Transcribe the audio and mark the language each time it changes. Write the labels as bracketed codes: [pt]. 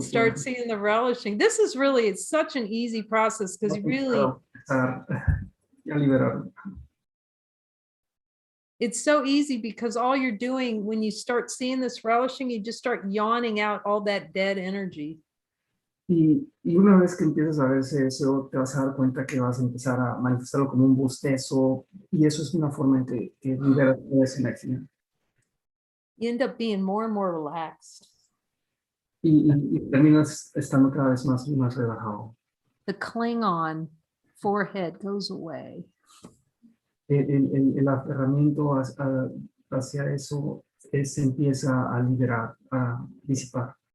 [en] Start seeing the relishing. This is really, it's such an easy process because you really, [es] ya liberarlo. [en] it's so easy because all you're doing when you start seeing this relishing, you just start yawning out all that dead energy. [es] Y una vez que empiezas a ver ese deseo, te vas a dar cuenta que vas a empezar a manifestarlo como un bostezo, y eso es una forma en que liberas toda esa energía. [en] You end up being more and more relaxed. [es] Y terminas estando cada vez más y más relajado. [en] The cling on forehead goes away. [es] El aferramiento hacia eso se empieza a liberar, a disipar.